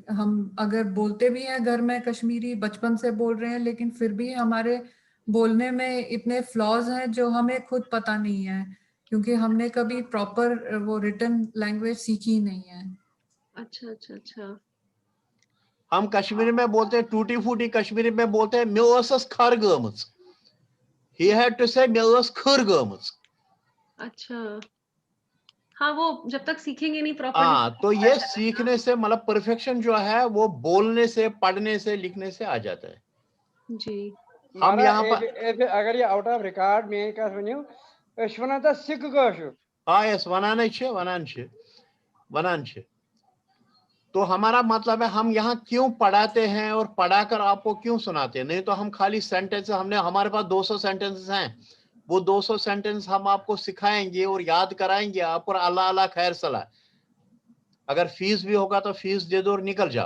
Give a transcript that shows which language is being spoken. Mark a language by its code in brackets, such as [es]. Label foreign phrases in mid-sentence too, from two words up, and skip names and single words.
[hi] हम अगर बोलते भी हैं घर में कश्मीरी, बचपन से बोल रहे हैं, लेकिन फिर भी हमारे बोलने में इतने फ्लॉज हैं जो हमें खुद पता नहीं है, क्योंकि हमने कभी प्रॉपर वो [en] written language [hi] सीखी नहीं है। अच्छा अच्छा अच्छा हम कश्मीरी में बोलते हैं, टूटी फूटी कश्मीरी में बोलते हैं [ks] मे ٲसस खर गमच, [en] he had to say [ks] मे ٲस खर गमच। [hi] अच्छा हाँ, वो जब तक सीखेंगे नहीं प्रॉपरली। हाँ, तो ये सीखने से मतलब परफेक्शन जो है वो बोलने से, पढ़ने से, लिखने से आ जाता है। जी हम यहाँ पर अगर ये [en] out of record [ks] मेन कस वनियो अस वनान त सिक कशुर। हाँ यस वनान छे। [hi] तो हमारा मतलब है हम यहाँ क्यों पढ़ाते हैं और पढ़ाकर आपको क्यों सुनाते हैं। नहीं तो हम खाली सेंटेंस, हमारे पास 200 सेंटेंसेस हैं, वो 200 सेंटेंस हम आपको सिखाएंगे और याद कराएंगे आपको, [ks] अल्लाह अल्लाह खैर सलाह। [hi] अगर फीस भी होगा तो फीस दे दो और निकल जाओ।